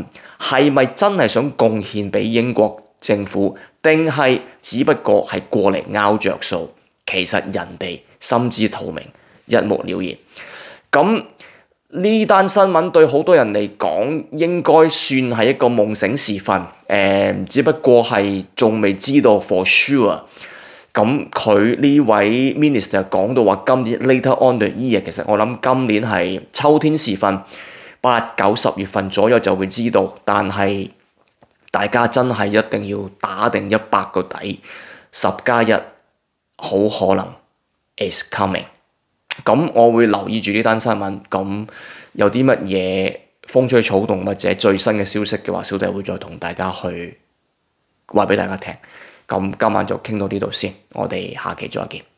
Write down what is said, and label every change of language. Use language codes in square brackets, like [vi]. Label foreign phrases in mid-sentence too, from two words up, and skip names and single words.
[yue] 係咪真係想貢獻俾英國政府，定係只不過係過嚟拗着數？其實人哋心知肚明，一目了然。咁呢單新聞對好多人嚟講，應該算係一個夢醒時分。只不過係仲未知道 [en] for sure。 [yue] 咁佢呢位 Minister 講到話，今年 [en] later on the year， [yue] 其實我諗今年係秋天時分，8、9、10月份左右就會知道。但係大家真係一定要打定100個底，10+1好可能 [en] is coming。 [yue] 咁我會留意住呢單新聞，咁有啲乜嘢風吹草動或者最新嘅消息嘅話，小弟會再同大家去話俾大家聽。咁今晚就傾到呢度先，我哋下期再見。